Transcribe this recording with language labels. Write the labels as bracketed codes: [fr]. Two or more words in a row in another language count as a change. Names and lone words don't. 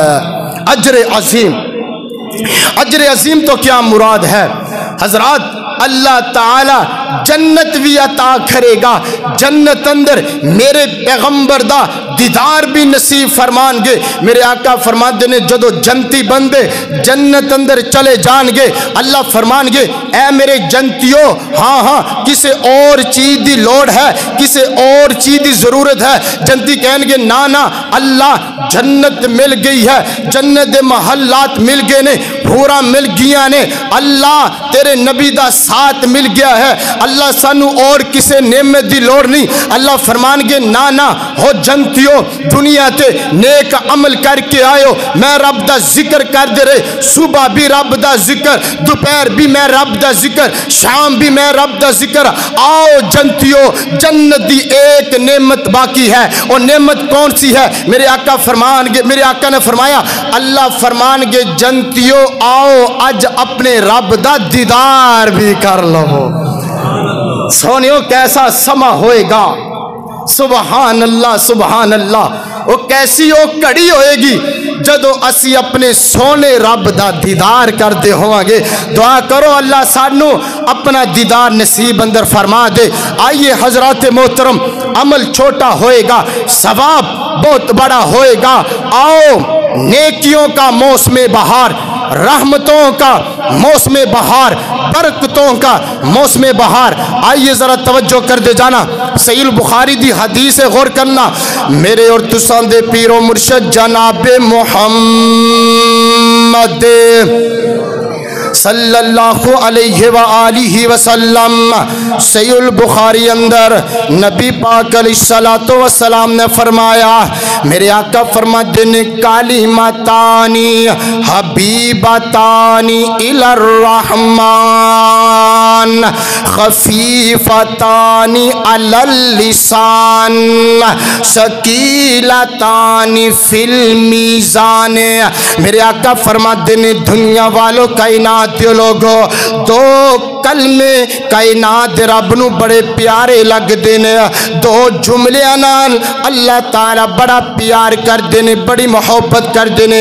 [ur] اجر عظیم، اجر عظیم تو کیا مراد ہے حضرات? [pa] اللہ تعالی جنت بھی عطا کرے گا، جنت اندر میرے پیغمبر دا دیدار بھی نصیب فرمانگے. میرے آقا فرماتے نے جدوں جنتی بندے جنت اندر چلے جائیں گے اللہ فرمانگے اے میرے جنتیو، ہاں ہاں کسی اور چیز کی لوڑ ہے، کسی اور چیز کی ضرورت ہے? جنتی کہیں گے نا نا اللہ جنت مل گئی ہے، جنت کے محلات مل گئے نے، حوراں مل گئیاں نے، اللہ تیرے نبی دا ساتھ مل گیا ہے، اللہ سانوں اور کسی نعمت کی لوڑ نہیں. اللہ فرمانگے نا نا ہو جنتیو دنیا تے نیک عمل کرکے آیو، میں رب دا ذکر کر دے رہے، صبح بھی رب دا ذکر، دوپہر بھی میں رب دا ذکر، شام بھی میں رب دا ذکر. آؤ جنتیو جنت دی ایک نعمت باقی ہے، اور نعمت کون سی ہے? میرے آقا فرمانگے، میرے آقا نے فرمایا اللہ فرمانگے جنتیو آؤ اج اپنے رب دا دیدار بھی کر لو. سوہنیو کیسا سماں ہوئے گا, [ar] سبحان الله سبحان الله. [pa] وہ کیسی وہ گھڑی ہوئے گی جدوں اسی اپنے سوہنے رب دا دیدار کرتے ہوواں گے. دعا کرو اللہ سانوں اپنا دیدار نصیب اندر فرما دے. آئیے حضرات محترم، عمل چھوٹا ہوئے گا ثواب بہت بڑا ہوئے گا. [ur] آؤ نیکیوں کا موسم بہار، رحمتوں کا موسم بہار، برکتوں کا موسم بہار. [pa] آئیے ذرا توجہ کر دے جانا، صحیح بخاری دی حدیث ہے، غور کرنا. میرے اور تساں دے پیرو مرشد جناب محمد صلی اللہ [ar] عليه وآله وسلم [pa] صحیح بخاری اندر نبی پاک [ar] عليه الصلاة والسلام [pa] نے فرمایا، میرے آقا فرماتے نے [ar] كلمتان حبيبتان إلى الرحمن خفیفتان علی اللسان ثقیلتان فی المیزان۔ [pa] میرے آقا فرماتے ہیں دنیا والوں کائنات کے لوگوں دو کلمے کائنات رب نو بڑے پیارے لگ دینے، دو جملے نال اللہ تعالی بڑا پیار کر دینے، بڑی محبت کر دینے۔